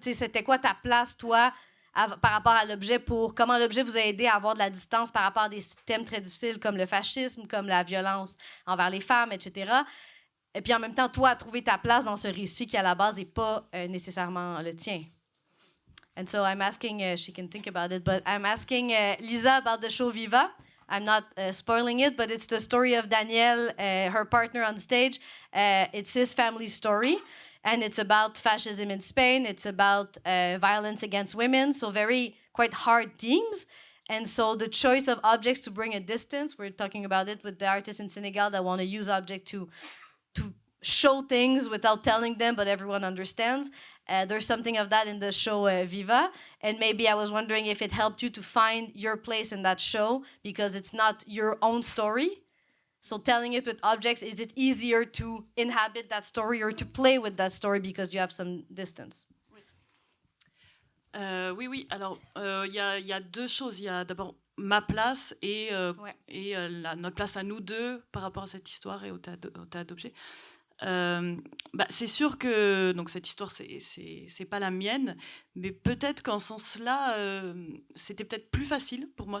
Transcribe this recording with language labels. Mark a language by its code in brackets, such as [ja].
[fr] C'était quoi ta place, toi, par rapport à l'objet, comment l'objet vous a aidé à avoir de la distance par rapport à des thèmes très difficiles comme le fascisme, comme la violence envers les femmes, etc. Et puis en même temps, toi, à trouver ta place dans ce récit qui, à la base, n'est pas nécessairement le tien. [en] And so I'm asking, she can think about it, but I'm asking Lisa about the show Viva. I'm not spoiling it, but it's the story of Daniel, her partner on stage. It's his family story, and it's about fascism in Spain. It's about violence against women, so quite hard themes. And so the choice of objects to bring a distance, we're talking about it with the artists in Senegal that want to use objects to show things without telling them, but everyone understands. There's something of that in the show Viva. And maybe I was wondering if it helped you to find your place in that show because it's not your own story. So telling it with objects, is it easier to inhabit that story or to play with that story because you have some distance? [fr] Oui. Alors, il y a deux choses. Il y a d'abord ma place et notre place à nous deux par rapport à cette histoire et au tas d'objets. C'est sûr que donc cette histoire, c'est pas la mienne, mais peut-être qu'en ce sens-là, c'était peut-être plus facile pour moi.